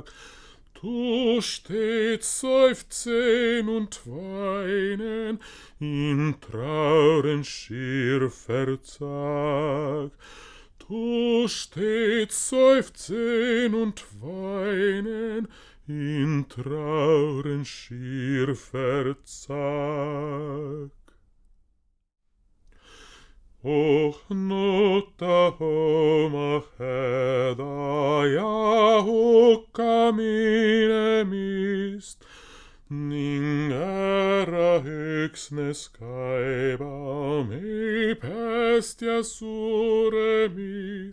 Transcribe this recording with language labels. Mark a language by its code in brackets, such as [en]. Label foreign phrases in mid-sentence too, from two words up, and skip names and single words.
[de] Du stets seufzen und weinen, in Trauren schier verzag. Du stets seufzen und weinen, in Trauren schier verzag. [et] Och nutta oma häda ja hukka minemist, ning ära üksnes kaeba me päästja suremist.